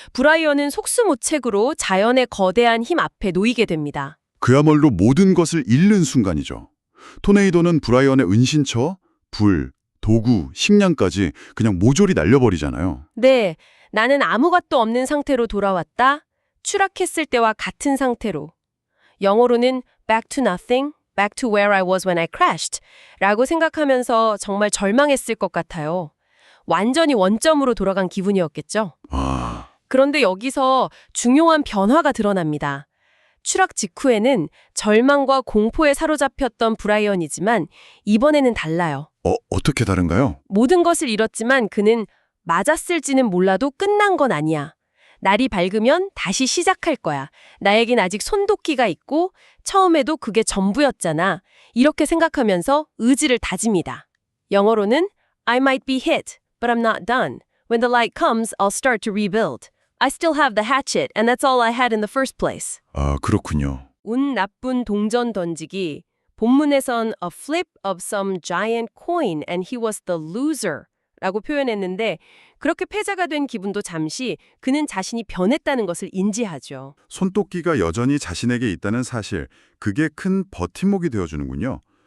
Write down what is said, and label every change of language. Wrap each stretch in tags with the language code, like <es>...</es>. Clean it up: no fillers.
<ko>브라이언은 속수무책으로 자연의 거대한 힘 앞에 놓이게 됩니다. 그야말로 모든 것을 잃는 순간이죠. 토네이도는 브라이언의 은신처, 불, 도구, 식량까지 그냥 모조리 날려버리잖아요. 네, 나는 아무것도 없는 상태로 돌아왔다. 추락했을 때와 같은 상태로. 영어로는</ko> <en>back to nothing, back to where I was when I crashed</en> <ko>라고 생각하면서 정말 절망했을 것 같아요. 완전히 원점으로 돌아간 기분이었겠죠. 그런데 여기서 중요한 변화가 드러납니다. 추락 직후에는 절망과 공포에 사로잡혔던 브라이언이지만 이번에는 달라요. 어떻게 다른가요? 모든 것을 잃었지만 그는 맞았을지는 몰라도 끝난 건 아니야. 날이 밝으면 다시 시작할 거야. 나에겐 아직 손도끼가 있고 처음에도 그게 전부였잖아. 이렇게 생각하면서 의지를 다집니다.</ko> <en>영어로는 I might be hit, but I'm not done. When the light comes, I'll start to rebuild. I still have the hatchet, and that's all I had in the first place.</en> <ko>아, 그렇군요. 운 나쁜 동전 던지기. 본문에선</ko> <en>a flip of some giant coin and he was the loser</en> <ko>라고 표현했는데 그렇게 패자가 된 기분도 잠시 그는 자신이 변했다는 것을 인지하죠. 손도끼가 여전히 자신에게 있다는 사실, 그게 큰 버팀목이 되어주는군요.</ko>